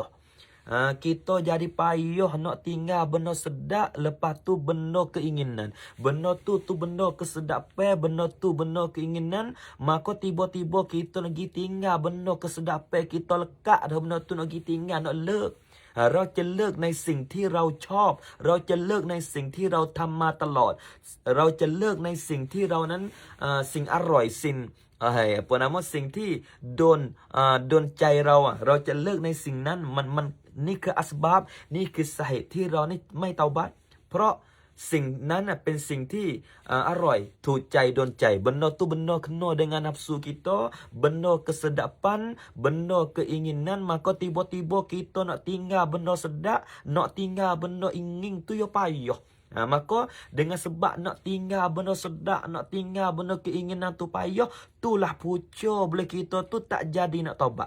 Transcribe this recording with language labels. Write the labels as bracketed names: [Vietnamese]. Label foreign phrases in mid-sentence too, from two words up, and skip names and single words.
[Malay] Kita jadi payah nak tinggal benda sedap, lepas tu benda keinginan. Benda tu benda kesedapan, benda tu benda keinginan. Maka tiba-tiba kita nak pergi tinggal benda kesedapan, kita lekat dah benda tu nak pergi tinggal, nak leg. [Thai] เราจะเลิกในสิ่งที่เราชอบเราจะเลิกในสิ่งที่เราทำมาตลอดเราจะเลิกใน สิ่งที่เรานั้นสิ่งอร่อยสิ่ง [Malay] apa nama [Thai] สิ่งที่โดนใจเราเราจะเลิกในสิ่งนั้นมันนี่คืออัสบับนี่คือสาเหตุที่เรานี่ไม่เตาบัตเพราะสิ่งนั้นเป็นสิ่งที่อร่อยถูกใจโดนใจ [Malay] benda tu benda kena dengan nafsu kita, benda kesedapan, benda keinginan, maka tiba-tiba kita nak tinggal benda sedap, nak tinggal benda ingin tu ya payah. Maka dengan sebab nak tinggal benda sedap, nak tinggal benda keinginan tu payah, itulah punca boleh kita tu tak jadi nak taubat.